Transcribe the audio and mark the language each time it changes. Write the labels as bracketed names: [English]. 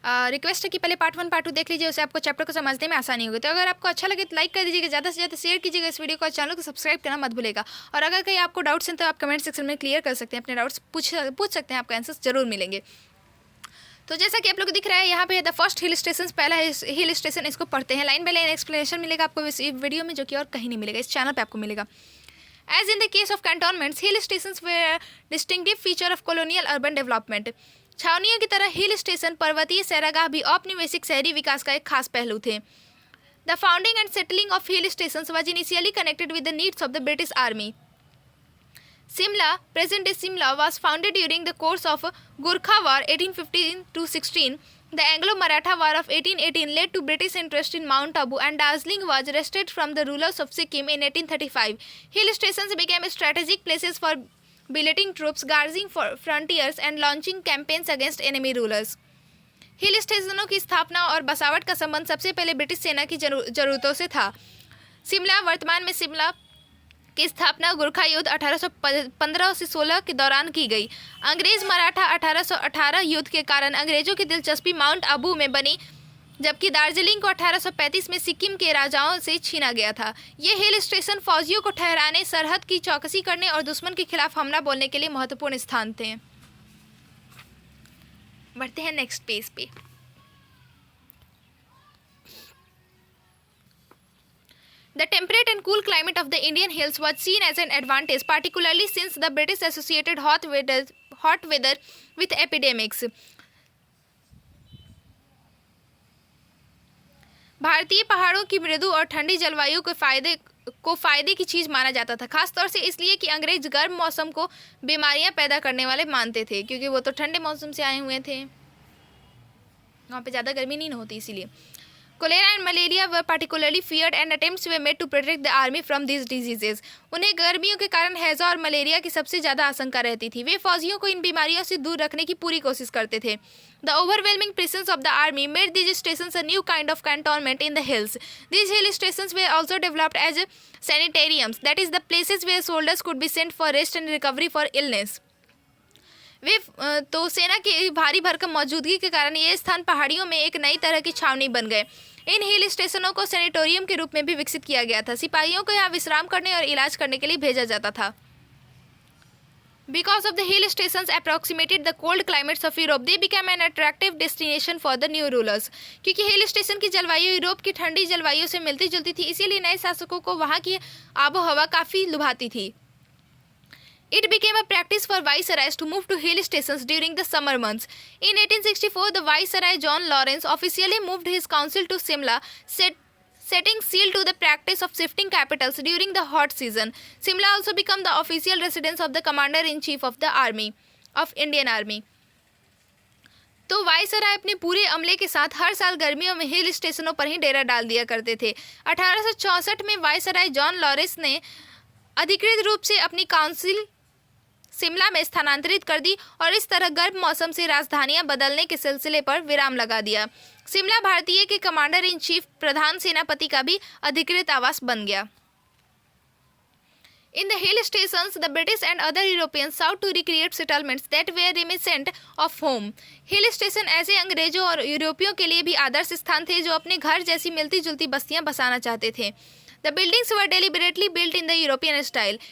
[Hindi] Request है कि पहले पार्ट 1 पार्ट 2 देख लीजिए, उससे आपको चैप्टर को समझने में आसानी होगी। तो अगर आपको अच्छा लगे तो लाइक कर दीजिएगा, ज़्यादा से ज़्यादा शेयर कीजिएगा इस वीडियो को, चैनल को सब्सक्राइब करना मत भूलेगा। और अगर कहीं आपको डाउट्स हैं तो आप कमेंट सेक्शन में क्लियर कर सकते हैं, अपने डाउट्स पूछ सकते हैं, आपको आंसर्स जरूर मिलेंगे। तो जैसा कि आप लोग को दिख रहा है यहाँ पे [English] the first hill station, [Hindi] पहला हिल स्टेशन, इसको पढ़ते हैं। [English] line by line explanation [Hindi] मिलेगा आपको इस वीडियो में, जो कि और कहीं नहीं मिलेगा, इस चैनल पे आपको मिलेगा। [English] As in the case of cantonments, hill stations were a distinctive feature of colonial urban development. [Hindi] छावनियों की तरह हिल स्टेशन पर्वतीय सैरागाह भी औपनिवेशिक शहरी विकास का एक खास पहलू थे। [English] The founding and settling of hill stations was initially connected with the needs of the British Army. Simla, present-day Simla, was founded during the course of Gurkha War 1815-16. The Anglo-Maratha War of 1818 led to British interest in Mount Abu, and Darjeeling was wrested from the rulers of Sikkim in 1835. Hill stations became strategic places for billeting troops, guarding frontiers, and launching campaigns against enemy rulers. [Hindi] हिल स्टेशनों की स्थापना और बसावट का संबंध सबसे पहले British सेना की जरूरतों से था। शिमला, वर्तमान में शिमला की स्थापना गुरखा युद्ध 1815 से 16 के दौरान की गई। अंग्रेज मराठा 1818 युद्ध के कारण अंग्रेजों की दिलचस्पी माउंट आबू में बनी, जबकि दार्जिलिंग को 1835 में सिक्किम के राजाओं से छीना गया था। ये हिल स्टेशन फौजियों को ठहराने, सरहद की चौकसी करने और दुश्मन के खिलाफ हमला बोलने के लिए महत्वपूर्ण स्थान थे। बढ़ते हैं नेक्स्ट पेज पे। [English] The temperate and cool climate of the Indian hills was seen as an advantage, particularly since the British associated hot weather with epidemics. [Hindi] भारतीय पहाड़ों की मृदु और ठंडी जलवायु को फायदे की चीज़ माना जाता था, खासतौर से इसलिए कि अंग्रेज गर्म मौसम को बीमारियां पैदा करने वाले मानते थे, क्योंकि वो तो ठंडे मौसम से आए हुए थे, वहाँ पे ज़्यादा गर्मी नहीं होती इसीलिए। [English] Cholera and malaria were particularly feared, and attempts were made to protect the army from these diseases. [Hindi] उन्हें गर्मियों के कारण हैजा और मलेरिया की सबसे ज़्यादा आशंका रहती थी। वे फौजियों को इन बीमारियों से दूर रखने की पूरी कोशिश करते थे। [English] The overwhelming presence of the army made these stations a new kind of cantonment in the hills. These hill stations were also developed as sanitariums, that is, the places where soldiers could be sent for rest and recovery for illness. [Hindi] वे तो सेना की भारी भरकम मौजूदगी के कारण ये स्थान पहाड़ियों में एक नई तरह की छावनी बन गए। इन हिल स्टेशनों को सैनिटोरियम के रूप में भी विकसित किया गया था। सिपाहियों को यहाँ विश्राम करने और इलाज करने के लिए भेजा जाता था। [English] Because of the hill stations approximated the cold climates of Europe, they became an attractive destination for the new rulers. [Hindi] क्योंकि हिल स्टेशन की जलवायु यूरोप की ठंडी जलवायु से मिलती जुलती थी, इसीलिए नए शासकों को वहाँ की आबो हवा काफ़ी लुभाती थी। [English] It became a practice for viceroys to move to hill stations during the summer months. In 1864, the viceroy John Lawrence officially moved his council to Simla, setting seal to the practice of shifting capitals during the hot season. Simla also became the official residence of the commander-in-chief of the Indian Army. [Hindi] तो viceroy अपने पूरे अमले के साथ हर साल गर्मियों में हिल स्टेशनों पर ही डेरा डाल दिया करते थे। 1864 में वाइसराय जॉन लॉरेंस ने अधिकृत रूप से अपनी काउंसिल शिमला में स्थानांतरित कर दी और इस तरह गर्म मौसम से राजधानियां बदलने के सिलसिले पर विराम लगा दिया। शिमला भारतीय के कमांडर इन चीफ प्रधान सेनापति का भी अधिकृत आवास बन गया। [English] In the hill stations, the British and other Europeans sought to recreate settlements that were reminiscent of home. [Hindi] Hill station ऐसे अंग्रेजों और यूरोपियों के लिए भी आदर्श स्थान थे जो अपने घर जैसी मिलती जुलती बस्तियां बसाना चाहते थे। [English] The buildings were deliberately built in the European style.